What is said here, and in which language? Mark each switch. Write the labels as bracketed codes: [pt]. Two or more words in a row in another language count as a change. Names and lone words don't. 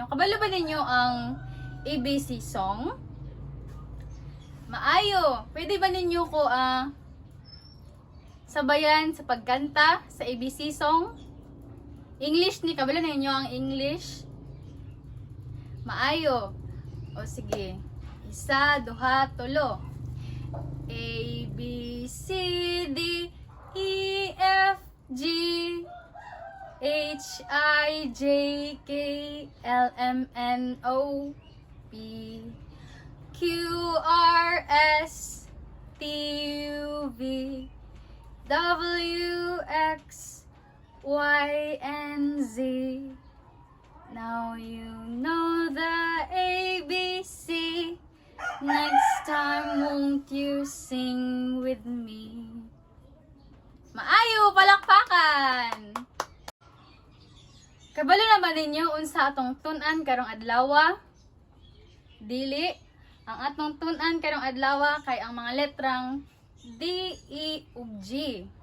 [ceb] Kabalo ba ninyo ang [en] ABC song? [ceb] Maayo, pwede ba ninyo ko sabayan sa pagkanta sa [en] ABC song? [ceb] English ni, kabalo ninyo ang English? Maayo. O sige. Isa, duha, tulo. [en] A, B, C, D, E, F, G, H, I, J, K, L, M, N, O, P, Q, R, S, T, U, V, W, X, Y, and Z. Now you know the ABC. Next time, won't you sing with me? [ceb] Maayo, palakpakan! Kabalo naman ninyo unsa atong tun-an karong adlaw? Dili, ang atong tun-an karong adlaw kay ang mga letrang D, E, ug G.